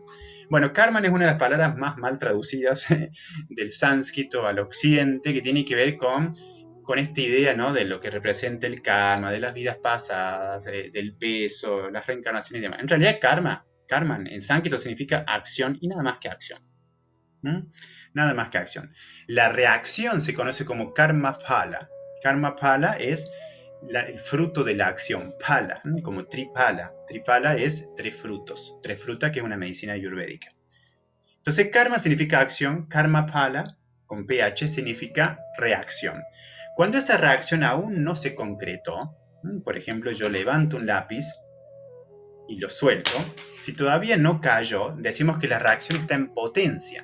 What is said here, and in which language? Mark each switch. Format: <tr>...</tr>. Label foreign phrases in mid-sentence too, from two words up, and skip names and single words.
<es>Bueno, Karman es una de las palabras más mal traducidas del sánscrito al occidente, que tiene que ver con esta idea, ¿no? De lo que representa el karma, de las vidas pasadas, del peso, las reencarnaciones y demás. En realidad, Karman en sánscrito significa acción y nada más que acción. Nada más que acción. La reacción se conoce como</es> <sa>karma phala. Karma phala</sa> <es>es el fruto de la acción. Phala, como tripala. Tripala es tres frutos. Tres frutas, que es una medicina ayurvédica. Entonces, karma significa acción.</es> <sa>Karma phala,</sa> <es>con ph, significa reacción. Cuando esa reacción aún no se concretó, por ejemplo, yo levanto un lápiz y lo suelto, si todavía no cayó, decimos que la reacción está en potencia.</es>